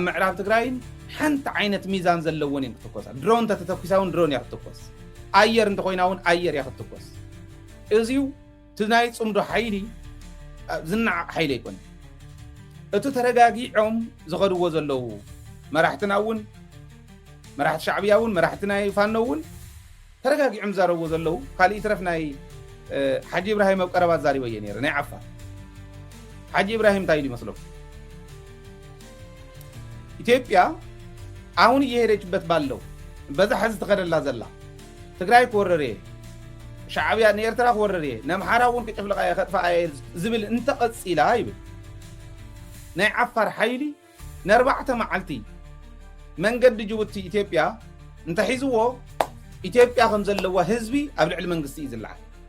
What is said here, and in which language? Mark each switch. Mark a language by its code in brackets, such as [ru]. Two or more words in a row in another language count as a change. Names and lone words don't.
[ti] ምዕራብ ትግራይን ሓንቲ ዓይነት ሚዛን ዘለዎን እየን ክትኮሳ ድሮን ተተተኪሳውን ድሮን እያ ክትኮስ ኣየር እንተኮይና እውን ኣየር እያ ክትኮስ እዚው እቲ ናይ ፅምዶ ሓይሊ ዝናዕ ሓይሊ ኣይኮነን እቲ ተረጋጊዖም ዝኸድዎ ዘለው መራሕትና እውን መራሕቲ ሻዕብያ እውን መራሕቲ ናይ ፋኖ እውን ተረጋጊዖም ዛረብዎ ዘለው ካልእ ትረፍ ናይ ሓጂ ኢብራሂም ኣብ ቀረባ ዛሪበ እየ ነይረ ናይ ዓፋር ሓጂ ኢብራሂም እንታይ ኢሉ ይመስለኩም ኢትዮጵያ [am] አሁን እየሄደችበት ባለው [ti] በዛ ሕዚ ተኸደላ ዘላ ትግራይ ክወረር ሻዕብያ ንኤርትራ ክወረር ነምሓራ እውን ክጭፍልቃ ከጥፋ ዝብል እንተቐፂላ ይብል ናይ ዓፋር ሓይሊ ን4 መዓልቲ መንገዲ ጅቡቲ ኢትዮጵያ እንተሒዝዎ ኢትዮጵያ ከም ዘለዋ ህዝቢ ኣብ ልዕሊ መንግስቲ እዩ ዝለዓል